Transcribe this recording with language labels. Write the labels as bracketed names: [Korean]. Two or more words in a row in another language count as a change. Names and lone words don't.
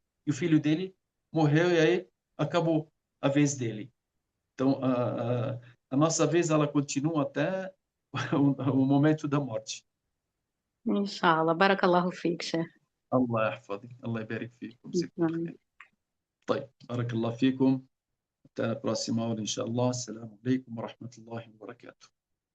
[Portuguese] E o filho dele morreu e aí acabou a vez dele. Então, a nossa vez, ela continua até o momento da morte. Inshallah. [Arabic] بارك الله فيك, Sheikh. الله يحفظك الله يبارك فيكم جزاكم الله Uhum. خير طيب بارك الله فيكم حتى البروسيما إن شاء الله السلام عليكم ورحمة الله وبركاته